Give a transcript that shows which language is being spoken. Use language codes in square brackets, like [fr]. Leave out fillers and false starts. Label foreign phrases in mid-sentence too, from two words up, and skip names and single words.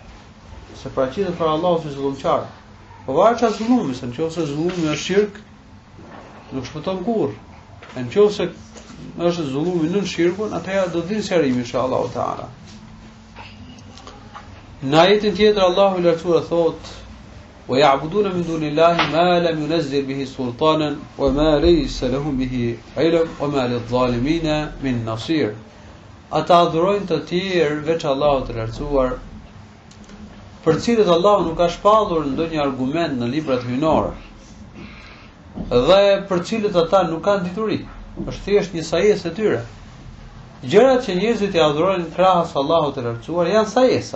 [sq] Se paraqitet për Allahu si zullumqar. Babai ka zullumi, se nëse zullumi është shirk, nuk shpëton kurrë. Nëse është zullumi nën shirkun, atëherë do vinë sqarimi [ar] إن شاء الله تعالى. [sq] Në ajetin tjetër Allahu i lartësuar thot: [ar] "ويعبدون من دون الله ما لم ينزل به سلطانا وما ليس لهم به علم وما للظالمين من نصير." [sq] Ata adhurojnë të tjerë veç Allahut të lartësuar, për cilët Allahu nuk ka shpallur ndonjë argument në librat hyjnore, dhe për cilët ata nuk kanë dituri. Është thjesht një sajesë e tyre. Gjërat që njerëzit i adhurojnë krahas Allahut të lartësuar janë sajesa.